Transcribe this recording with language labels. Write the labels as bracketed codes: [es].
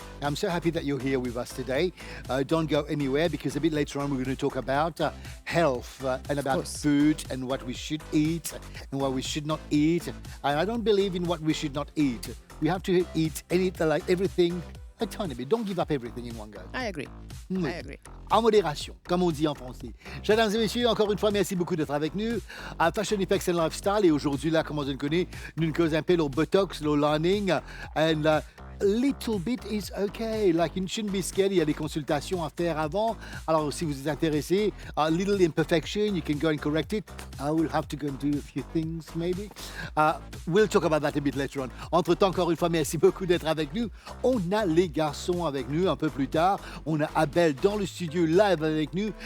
[en] I'm so happy that you're here with us today. Don't go anywhere, because a bit later on we're going to talk about health and about course. food and what we should eat and what we should not eat. And I don't believe in what we should not eat. We have to eat everything a tiny bit. Don't give up everything in one go. I agree. [fr] Oui. [en] I agree. [fr] En modération, comme on dit en français. Mesdames et messieurs, encore une fois, merci beaucoup d'être avec nous à Fashion Effects and Lifestyle. Et aujourd'hui, là, comme on le connaît, nous causons un peu le Botox, le lining, [en] and a little bit is okay. Like, you shouldn't be scared. [fr] Il y a des consultations à faire avant. Alors, si vous êtes intéressé, [en] a little imperfection, you can go and correct it. I will have to go and do a few things, maybe. We'll talk about that a bit later on. [fr] Entre-temps, encore une fois, merci beaucoup d'être avec nous. On a les garçons avec nous un peu plus tard. On a Abel dans le studio live avec nous.